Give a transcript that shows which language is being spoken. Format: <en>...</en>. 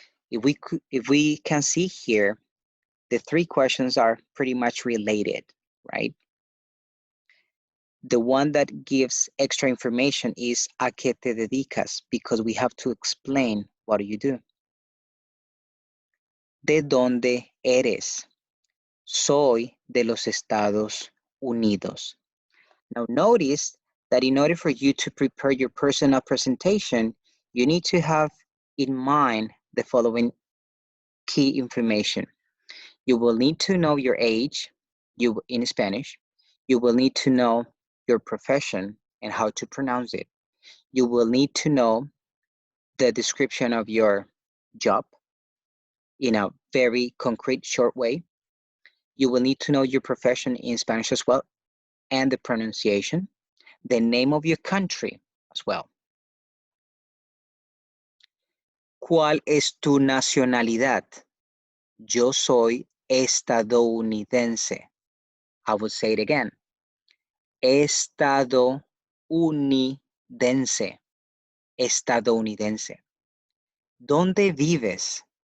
<en>If we can see here, the three questions are pretty much related, right? The one that gives extra information is</en> <es>¿a qué te dedicas?</es> <en>Because we have to explain what do you do.</en> <es>¿De dónde eres? Soy de los Estados Unidos.</es> <en>Now notice that in order for you to prepare your personal presentation, you need to have in mind the following key information. You will need to know your age, in Spanish. You will need to know your profession and how to pronounce it. You will need to know the description of your job in a very concrete, short way. You will need to know your profession in Spanish as well, and the pronunciation, the name of your country as well.</en> <es>¿Cuál es tu nacionalidad? Yo soy estadounidense.</es> <en>I will say it again.</en> <es>Estadounidense. Estadounidense. ¿Dónde vives?</es>